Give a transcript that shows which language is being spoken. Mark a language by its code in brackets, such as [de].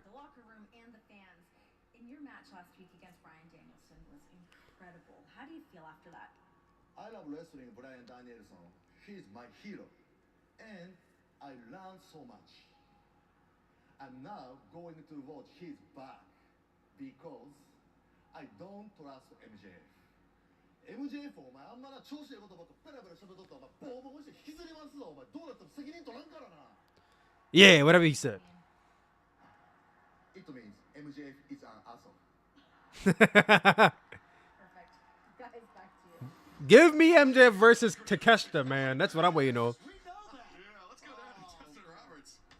[en] The locker room and the fans. In your match last week against Bryan Danielson was incredible. How do you feel after that? I love wrestling Bryan Danielson. He's my hero. And I learned so much. I'm now going to watch his back because I don't trust MJF. [ja] MJF お前あんまな調子いいことばっかペラペラ喋っとったらお前ボーボーして引きずりますぞお前どうなっても責任取らんからな [en] Yeah, whatever he said. It means MJF is an asshole. Perfect. Guys, back to you. Give me MJF versus Takeshita, man. That's what I'm waiting on. Yeah, let's go down to Justin Roberts.